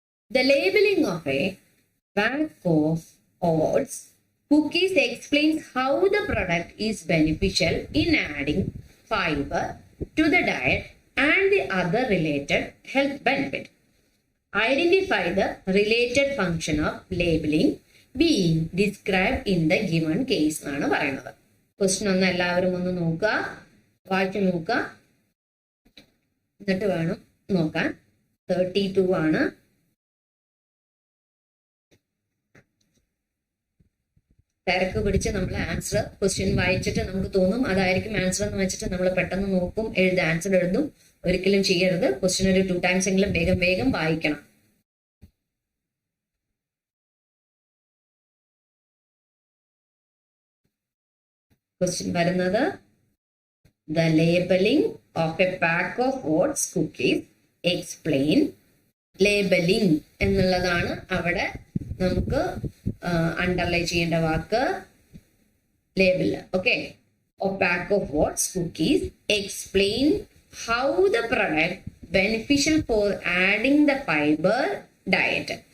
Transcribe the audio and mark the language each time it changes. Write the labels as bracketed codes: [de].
[en] The labeling of a bag of oats cookies explains how the product is beneficial in adding fiber to the diet and the other related health benefit. Identify the related function of labeling being described in the given case [ml] എന്നാണ് പറയുന്നത്. Question ഒന്ന് എല്ലാവരും ഒന്ന് നോക്കുക, വായിച്ചു നോക്കുക, എന്നിട്ട് വേണം നോക്കാൻ. 32 ആണ്. തിരക്ക് പിടിച്ച് നമ്മൾ ആൻസർ ക്വസ്റ്റ്യൻ വായിച്ചിട്ട് നമുക്ക് തോന്നും അതായിരിക്കും ആൻസർ എന്ന് വെച്ചിട്ട് നമ്മൾ പെട്ടെന്ന് നോക്കും, ആൻസർ എഴുതും. ഒരിക്കലും ചെയ്യരുത്. ക്വസ്റ്റ്യൻ ഒരു 2 times എങ്കിലും വേഗം വേഗം വായിക്കണം. ക്വസ്റ്റ്യൻ വരുന്നത് [en] the labeling of a pack of oats cookies explain. [ml] labeling എന്നുള്ളതാണ് അവിടെ നമുക്ക് അണ്ടർലൈൻ ചെയ്യേണ്ട വാക്ക്, label. [en] Okay, a pack of oats cookies explain how the product beneficial for adding the fiber diet.